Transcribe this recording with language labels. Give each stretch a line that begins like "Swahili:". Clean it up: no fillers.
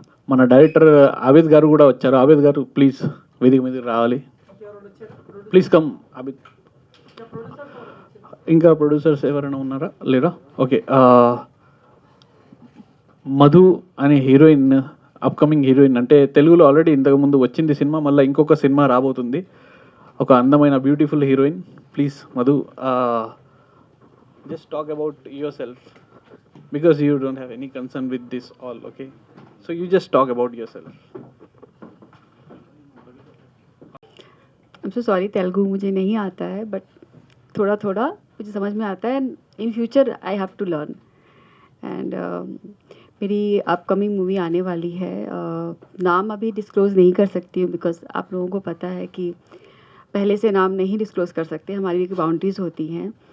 Telugu: మన డైరెక్టర్ ఆబిద్ గారు కూడా వచ్చారు. ఆబిద్ గారు ప్లీజ్ వేదిక మీదకి రావాలి.
English: Please come Abid.
Telugu: ఇంకా ప్రొడ్యూసర్స్ ఎవరైనా ఉన్నారా లేరా? ఓకే. మధు అనే హీరోయిన్, అప్కమింగ్ హీరోయిన్, అంటే తెలుగులో ఆల్రెడీ ఇంతకుముందు వచ్చింది సినిమా, మళ్ళీ ఇంకొక సినిమా రాబోతుంది. ఒక అందమైన beautiful heroine.
English: Please Madhu, just talk about yourself because you don't have any concern with this all, okay? So you just talk about yourself. I'm so sorry,
Hindi: Telugu मुझे नहीं आता है, बट थोड़ा थोड़ा मुझे समझ में आता है.
English: In future I have to learn.
Hindi: And मेरी अपकमिंग मूवी आने वाली है. नाम अभी डिस्क्लोज़ नहीं कर सकती हूँ बिकॉज आप लोगों को पता है कि पहले से नाम नहीं डिस्क्लोज़ कर सकते, हमारी एक बाउंड्रीज़ होती हैं.